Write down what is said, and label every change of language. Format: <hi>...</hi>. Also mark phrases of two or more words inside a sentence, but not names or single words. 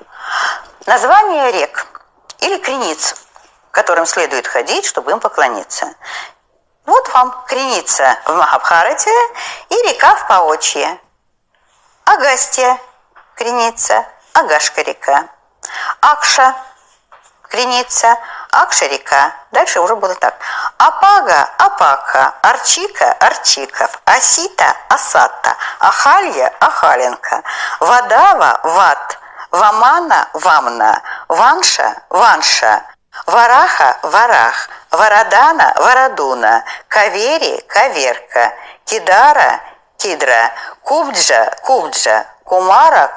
<ru>Название рек или крениц, к которым следует ходить, чтобы им поклониться. Вот вам креница в Махабхарате и река в Паочье. Агастья креница, Агашка река. Акша креница, Акша река. Дальше уже было так. Апага, Апака, Арчика, Арчиков, Асита, Асата, Ахалья, Ахаленка, Вадава, Ват, Вамана, Вамна, Ванша, Ванша, Вараха, Варах, Варадана, Варадуна, Кавери, Каверка, Кидара, Кидра, Кубджа, Кубджа, Кумара,</ru>